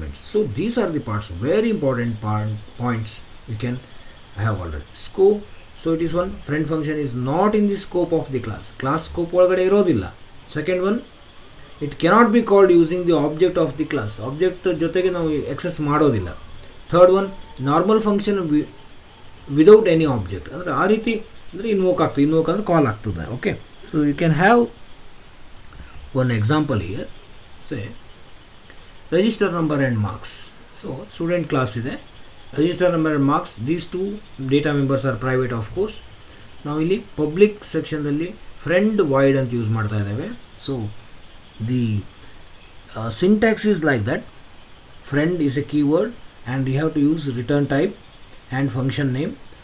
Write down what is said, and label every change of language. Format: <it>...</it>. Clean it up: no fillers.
<en>So these are the parts, very important points you can have already. Scope, so it is one, friend function is not in the scope of the class scope</en> <kn>ಒಳಗಡೆ ಇರೋದಿಲ್ಲ.</kn> <en>Second one, it cannot be called using the object of the class, object</en> <kn>ಜೊತೆಗೆ ನಾವು access ಮಾಡೋದಿಲ್ಲ.</kn> <en>Third one, normal function without any object,</en> <kn>ಅಂದರೆ ಆ ರೀತಿ ಅಂದರೆ invoke ಅಂದರೆ ಕಾಲ್ ಆಗ್ತದೆ.</kn> <en>Okay, so you can have one example here. Say register number and marks. So student class ide, register number and marks, these two data members are private of course.</en> <kn>ನಾವು ಇಲ್ಲಿ public ಸೆಕ್ಷನ್ದಲ್ಲಿ friend void ಅಂತ use ಮಾಡ್ತಾ ಇದ್ದೇವೆ.</kn> <en>So the syntax is like that, friend is a keyword and you have to use return type and function name.</en>